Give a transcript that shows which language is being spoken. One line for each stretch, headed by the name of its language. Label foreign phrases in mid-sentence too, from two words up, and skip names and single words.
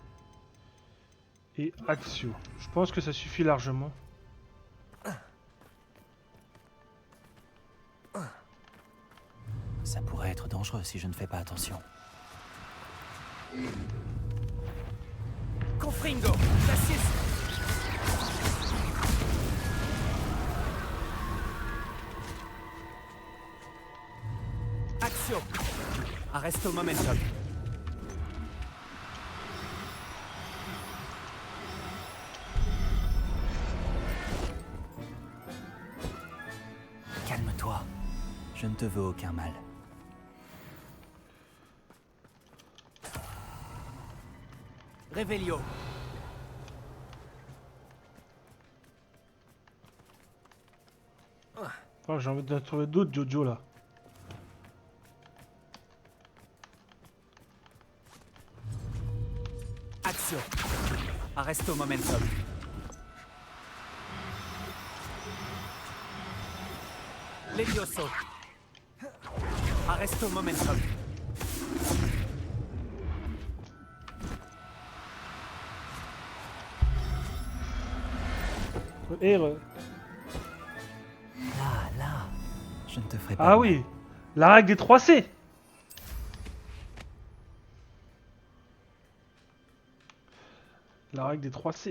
French: Et Axio. Je pense que ça suffit largement. Ça pourrait être dangereux si je ne fais pas attention. Confringo, j'assiste. Axio. Arresto momentum. Calme-toi. Je ne te veux aucun mal. Revelio. Oh, j'ai envie de trouver d'autres Jojo là. Axio. Arresto momentum. Levioso. Arresto momentum. Et Là, je ne te ferai pas ah de oui, mal. la règle des 3C. La règle des 3C.